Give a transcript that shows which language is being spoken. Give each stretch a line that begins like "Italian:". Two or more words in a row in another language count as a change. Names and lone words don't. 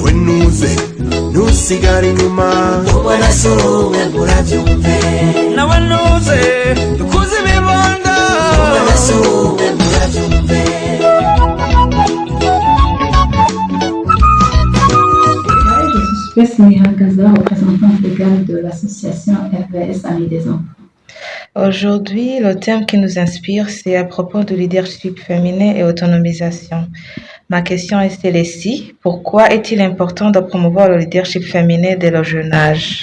Rundi: nuze ntusigare inyuma ubona si umwe ngo urabyumve nawe nuze dukuze ibibondo ubona si umwe ngo urabyumve.
French: Suspex Nihagaza, représentante légale de l'association RVS Amis des enfants. Aujourd'hui, le thème qui nous inspire, c'est à propos du leadership féminin et autonomisation. Ma question est celle-ci. Pourquoi est-il important de promouvoir le leadership féminin dès le jeune âge?